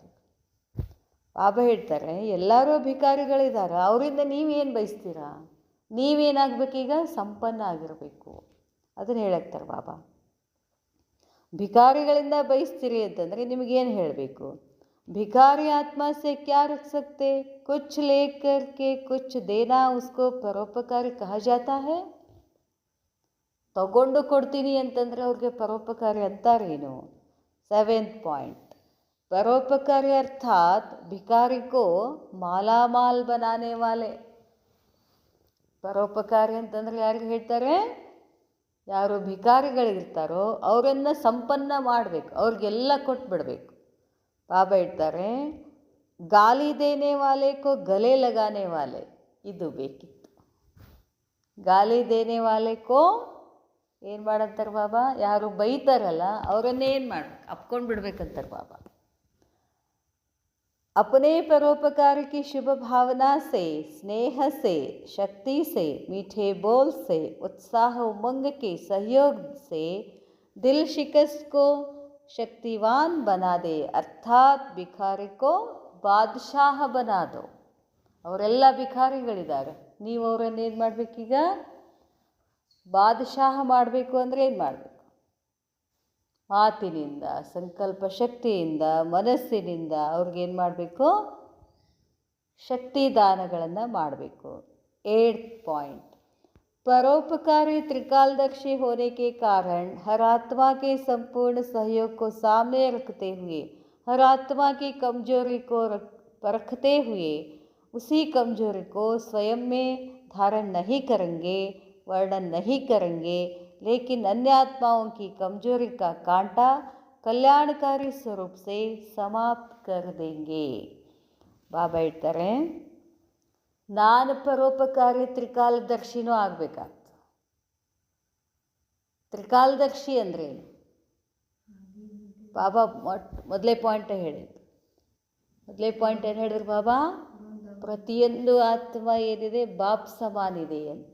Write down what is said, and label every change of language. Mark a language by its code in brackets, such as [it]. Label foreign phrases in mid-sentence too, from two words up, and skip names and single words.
[kn] ಬಾಬಾ ಹೇಳ್ತಾರೆ, ಎಲ್ಲರೂ ಭಿಕಾರಿಗಳಿದ್ದಾರೆ, ಅವರಿಂದ ನೀವೇನು ಬಯಸ್ತೀರಾ? ನೀವೇನಾಗಬೇಕೀಗ? ಸಂಪನ್ನ ಆಗಿರಬೇಕು. ಅದನ್ನು ಹೇಳಕ್ತಾರೆ ಬಾಬಾ. ಭಿಕಾರಿಗಳಿಂದ ಬಯಸ್ತೀರಿ ಅಂತಂದರೆ ನಿಮಗೇನು ಹೇಳಬೇಕು? [hi] भिखारी आत्मा से क्या रख सकते? कुछ लेकर के कुछ देना उसको ಪರೋಪಕಾರಿ कहा जाता है. [kn] ತಗೊಂಡು ಕೊಡ್ತೀನಿ ಅಂತಂದರೆ ಅವ್ರಿಗೆ ಪರೋಪಕಾರಿ ಅಂತಾರೇನು? 7th ಪಾಯಿಂಟ್, [hi] परोपकारी अर्थात भिखारी को मालामाल बनाने वाले. [kn] ಪರೋಪಕಾರಿ ಅಂತಂದರೆ ಯಾರಿಗೆ ಹೇಳ್ತಾರೆ? ಯಾರು ಭಿಕಾರಿಗಳಿರ್ತಾರೋ ಅವರನ್ನು ಸಂಪನ್ನ ಮಾಡಬೇಕು, ಅವ್ರಿಗೆಲ್ಲ ಕೊಟ್ಬಿಡ್ಬೇಕು. ಬಾಬಾ ಹೇಳ್ತಾರೆ, [hi] गाली देने वाले को गले लगाने वाले. [kn] ಇದು ಬೇಕಿತ್ತು. [hi] गाली देने वाले को [kn] ಏನು ಮಾಡಂತಾರೆ ಬಾಬಾ? ಯಾರು ಬೈತಾರಲ್ಲ ಅವರನ್ನೇ ಏನು ಮಾಡ್ಬೇಕು? ಅಪ್ಕೊಂಡು ಬಿಡ್ಬೇಕಂತಾರೆ ಬಾಬಾ. [hi] अपने परोपकार की शुभ भावना से, स्नेह से, शक्ति से, मीठे बोल से, उत्साह उमंग के सहयोग से दिल शिकस्त को शक्तिवान बना दे. अर्थात भिखारी को बादशाह बना दो. [kn] ಅವರೆಲ್ಲ ಭಿಖಾರಿಗಳಿದ್ದಾರೆ, ನೀವು ಅವರನ್ನು ಏನು ಮಾಡಬೇಕೀಗ? ಬಾದಶಾಹ ಮಾಡಬೇಕು ಅಂದರೆ ಏನು ಮಾಡಬೇಕು? ಮಾತಿನಿಂದ, ಸಂಕಲ್ಪ ಶಕ್ತಿಯಿಂದ, ಮನಸ್ಸಿನಿಂದ ಅವ್ರಿಗೇನು ಮಾಡಬೇಕು? ಶಕ್ತಿ ದಾನಗಳನ್ನು ಮಾಡಬೇಕು. [hi] 8th पॉइंट, परोपकारी त्रिकालदर्शी होने के कारण हर आत्मा के संपूर्ण सहयोग को सामने रखते हुए, हर आत्मा की कमजोरी को परखते हुए उसी कमजोरी को स्वयं में धारण नहीं करेंगे, वर्णन नहीं करेंगे, लेकिन अन्य आत्माओं की कमजोरी का कांटा कल्याणकारी स्वरूप से समाप्त कर देंगे. [kn] ಬಾಬಾ ಹೇಳ್ತಾರೆ, ನಾನು ಪರೋಪಕಾರಿ ತ್ರಿಕಾಲದರ್ಶಿನೂ ಆಗಬೇಕಾಗ್ತದೆ. ತ್ರಿಕಾಲದರ್ಶಿ ಅಂದ್ರೇನು? ಬಾಬಾ ಮೊದಲೇ ಪಾಯಿಂಟ್ ಹೇಳಿದ್ರು. ಮೊದಲೇ ಪಾಯಿಂಟ್ ಏನು ಹೇಳಿದ್ರು ಬಾಬಾ? ಪ್ರತಿಯೊಂದು ಆತ್ಮ ಏನಿದೆ ಬಾಪ್ ಸಮಾನಿದೆ ಅಂತ.